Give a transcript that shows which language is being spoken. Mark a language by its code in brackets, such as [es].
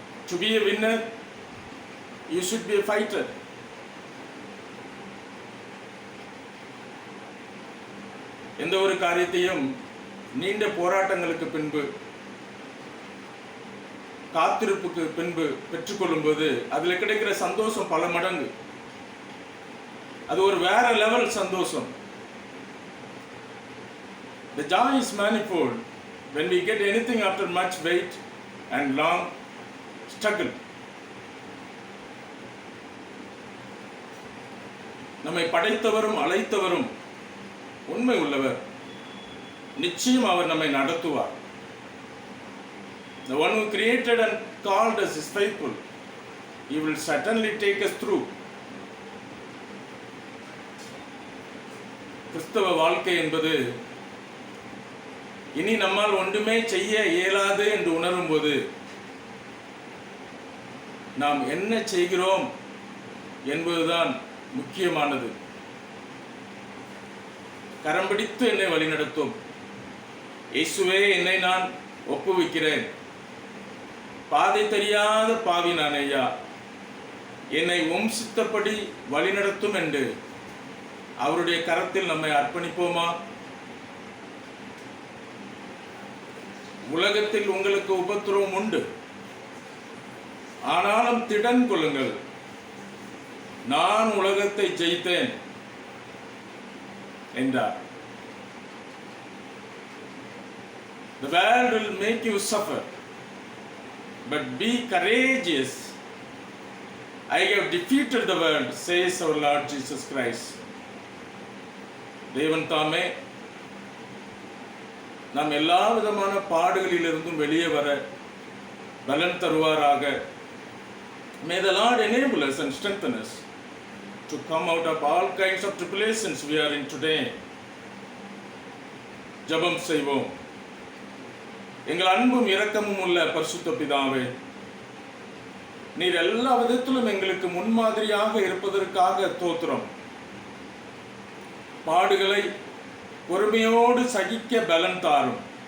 [en] To be a winner, you should be a fighter. [ta] எந்த ஒரு காரியத்தையும் நீண்ட போராட்டங்களுக்கு பின்பு, காத்திருப்புக்கு பின்பு பெற்றுக்கொள்ளும் போது அதில் கிடைக்கிற சந்தோஷம் பல மடங்கு. அது ஒரு வேற லெவல் சந்தோஷம். [en] The joy is manifold when we get anything after much wait and long struggle. [ta] நம்மை படைத்தவரும் அழைத்தவரும் உண்மை உள்ளவர். நிச்சயம் அவர் நம்மை நடத்துவார். [en] The one who created and called us is faithful. He will certainly take us through. [ta] கிறிஸ்தவ வாழ்க்கை என்பது இனி நம்மால் ஒன்றுமே செய்ய இயலாது என்று உணரும்போது நாம் என்ன செய்கிறோம் என்பதுதான் முக்கியமானது. கரம் பிடித்து என்னை வழிநடத்தும். இயேசுவே, என்னை நான் ஒப்புவிக்கிறேன். பாதை தெரியாத பாவி நான் ஐயா, என்னை சித்தப்படி வழிநடத்தும் என்று அவருடைய கரத்தில் நம்மை அர்ப்பணிப்போமா? உலகத்தில் உங்களுக்கு உபத்திரவம் உண்டு, ஆனாலும் திடன் கொள்ளுங்கள், நான் உலகத்தை ஜெயித்தேன் என்றார். [en] The world will make you suffer, but be courageous. I have defeated the world, says our Lord Jesus Christ. [ta] தேவன் தாமே நாம் எல்லா விதமான பாடுகளிலிருந்தும் வெளியே வர பலன் தருவாராக. [en] May the Lord enable us and strengthen us to come out of all kinds of tribulations we are in today. [ta] ஜெபம் செய்வோம். எங்கள் அன்பும் இரக்கமும் உள்ள பரிசுத்த பிதாவே, நீர் எல்லா விதத்திலும் எங்களுக்கு முன்மாதிரியாக இருப்பதற்காக ஸ்தோத்திரம். பாடுகளை பொறுமையோடு சகிக்க பலன் தாரும்.